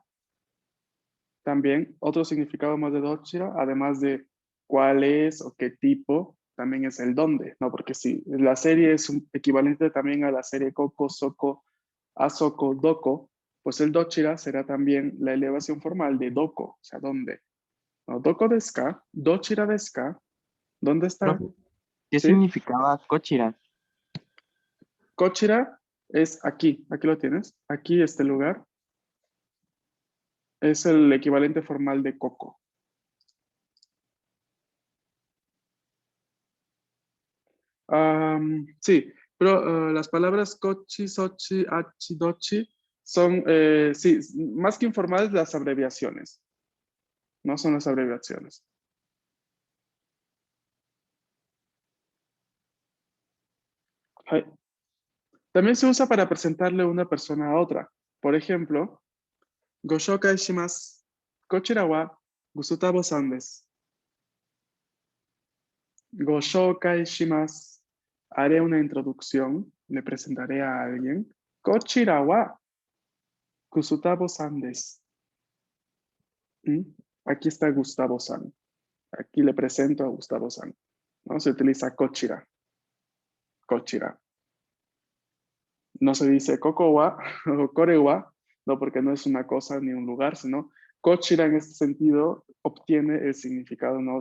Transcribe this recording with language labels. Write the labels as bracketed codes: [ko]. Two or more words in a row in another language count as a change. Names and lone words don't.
[es] También otro significado más de dochira, además de cuál es o qué tipo, también es el dónde, ¿no? Porque si la serie es un equivalente también a la serie Koko, Soko, Asoko, Doko, pues el dochira será también la elevación formal de doko, o sea, ¿dónde? ¿No? [ja] どこですか? どちらですか? [es] ¿Dónde está? Profe, ¿qué ¿Sí? significaba Cochira? Kochira es aquí, aquí lo tienes, aquí este lugar es el equivalente formal de Koko. Sí, pero las palabras kochi, sochi, achi, dochi son, sí, más que informales, las abreviaciones. No son las abreviaciones. Hai. También se usa para presentarle una persona a otra. Por ejemplo, [ja] ご紹介します. こちらはグスタボさんです。ご紹介します. [es] Haré una introducción, le presentaré a alguien. [ja] こちらはグスタボさんです. [es] ¿Mm? Aquí está Gustavo-san. Aquí le presento a Gustavo-san. ¿No? Se utiliza kochira. Kochira. No se dice kokowa o korewa, no, porque no es una cosa ni un lugar, sino kochira en este sentido obtiene el significado, ¿no?